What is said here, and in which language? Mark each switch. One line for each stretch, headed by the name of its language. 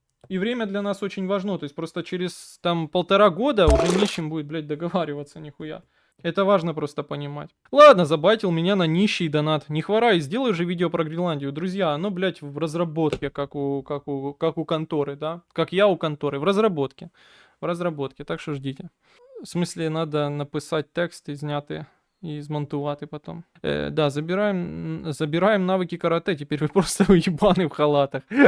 Russian: И время для нас очень важно, то есть просто через там 1,5 года уже не с чем будет, блядь, договариваться нихуя. Это важно просто понимать. Ладно, забайтил меня на нищий донат. Не хворай, сделай же видео про Гренландию. Друзья, оно, блядь, в разработке, как у конторы, да? Как я у конторы, в разработке. В разработке, так что ждите. В смысле, надо
Ukrainian: написати тексти, зняти і змонтувати потім.
Russian: Да, забираем навыки карате, теперь вы просто уебаны в халатах.